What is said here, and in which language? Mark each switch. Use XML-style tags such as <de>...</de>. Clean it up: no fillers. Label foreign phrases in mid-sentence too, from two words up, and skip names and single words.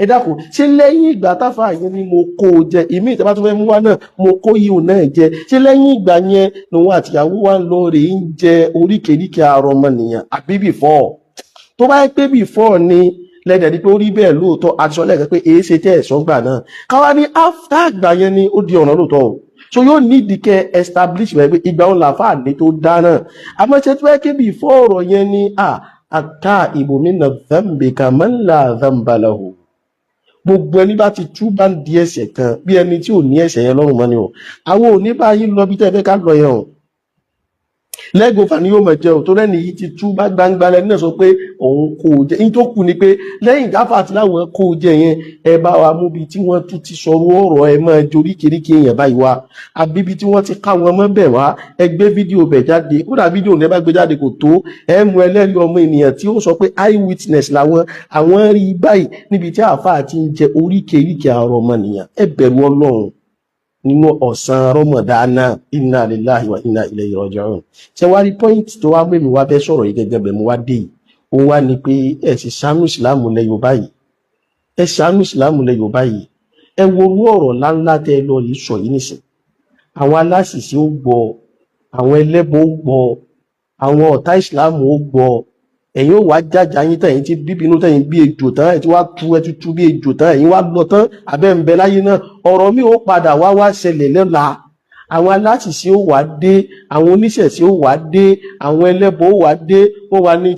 <yo>dákun ṣé lẹ́yìn ìgbà táfáà yẹn ni mo kó o jẹ ìmí ìtẹ́bá tó fẹ́ mú wá náà mo kó yìí ò náà jẹ ṣé lẹ́yìn ìgbà yẹn lòun àtìyàwó wa ń lọ rè ń jẹ oríkèéríkèé ara ọmọnìyàn àbí before tó bá yẹ pé before ni lẹ́dẹ̀ ní pé ó rí bẹ́ẹ̀ lóòótọ́ àtisọ́ lẹ́ẹ̀kẹ́ pé èé ṣe tẹ́ ẹ̀sọ́ gbà náà káwá ní after àgbà yẹn ni ó di ọ̀nà lóòótọ́ o so yóò ní ìdíkẹ́ establish rẹ̀ pé ìgbà òun làfáà ní tó dáná àmọ́ ṣe tí wọ́n ké bí fọ́ọ̀rọ̀ yẹn ni àká ìbòmí na</yo> <ar>ذنبك من لا ذنب له</ar> <yo>gbogbo ẹni bá ti tú bá ń di ẹ̀ṣẹ̀ kan bí ẹni tí ò ní ẹ̀ṣẹ̀ yẹn lọ́rùn mọ́ ni o àwọn ò ní bá yín lọ bí tẹ́ fẹ́ ká lọ yẹn o lẹ́gùn fà ní yóò mọ̀ jẹ́ ò tó rẹ́ni yìí ti tú bá gbangba lẹ́ni náà sọ pé òun kò jẹ in tó kù ni pé lẹ́yìn gáfà àti láwọn kò jẹ yẹn ẹ bá wa mú bí tí wọ́n tún ti sọ̀rọ̀ ọ̀rọ̀ ẹ máa jorí kéríkè èèyàn báyìí wá àbí bí tí wọ́n ti ká wọn mọ́ bẹ̀ wá ẹ gbé fídíò bẹ̀ jáde kódà fídíò ní ẹ bá gbé jáde kò tó ẹ mú ẹlẹ́rìí ọmọ ènìyàn tí ó sọ pé</yo> <en>eye witness</en> <yo>làwọn àwọn rí báyìí níbi tí àáfàá ti ń jẹ oríkèéríkèé àrọ̀ ọmọnìyàn ẹ bẹ̀rù Ọlọ́run nínú ọ̀sán rọmọdánà</yo> <ar>إنا لله وإنا إليه راجعون</ar> <yo>ṣe wá rí pọ́ìntì tó wá mẹ́mi wá bẹ́ sọ̀rọ̀ yìí gẹ́gẹ́ bẹ̀ mú wá dé yìí ó wá ní pé ẹ sì ṣàánú ìsìláàmù lẹ Yorùbá yìí ẹ ṣàánú ìsìláàmù lẹ Yorùbá yìí ẹ wo orú ọ̀rọ̀ ńláńlá tẹ ẹ lọ rí sọ yìí nìsín àwọn aláṣìṣe ó gbọ́ àwọn ẹlẹ́bọ ó gbọ́ àwọn ọ̀tá ìsìláàmù ó gbọ́ ẹ̀yin ó wá jájà yín tẹ̀yìn tí bíbínú tẹ̀yìn bí ejò tán ẹ̀ tí wá tú ẹ tútú bí ejò tán ẹ̀yin wá lọ tán abẹ́ ń bẹ láyé náà ọ̀rọ̀ mi ó padà wá ṣẹlẹ̀ lọ́la àwọn aláṣìṣe ó wá dé àwọn oníṣẹ̀ṣe ó wá dé àwọn ẹlẹ́bọ ó wá dé wọ́n wá ní kí</yo>